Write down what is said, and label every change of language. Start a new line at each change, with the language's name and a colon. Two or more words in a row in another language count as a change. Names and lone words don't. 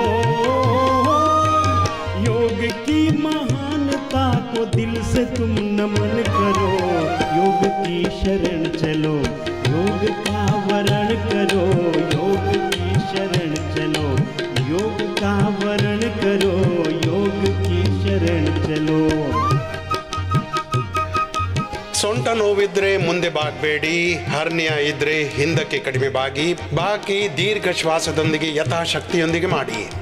Hindi: योग की महानता को दिल से तुम नमन करो, योग की शरण चलो, योग का वरण करो, योग की शरण चलो, योग का वरण करो, योग की शरण चलो.
Kannada: ಸೊಂಟ ನೋವಿದ್ರೆ ಮುಂದೆ ಬಾಗಬೇಡಿ, ಹರ್ನಿಯ ಇದ್ರೆ ಹಿಂದಕ್ಕೆ ಕಡಿಮೆ ಬಾಗಿ, ಬಾಕಿ ದೀರ್ಘ ಶ್ವಾಸದೊಂದಿಗೆ ಯಥಾಶಕ್ತಿಯೊಂದಿಗೆ ಮಾಡಿ.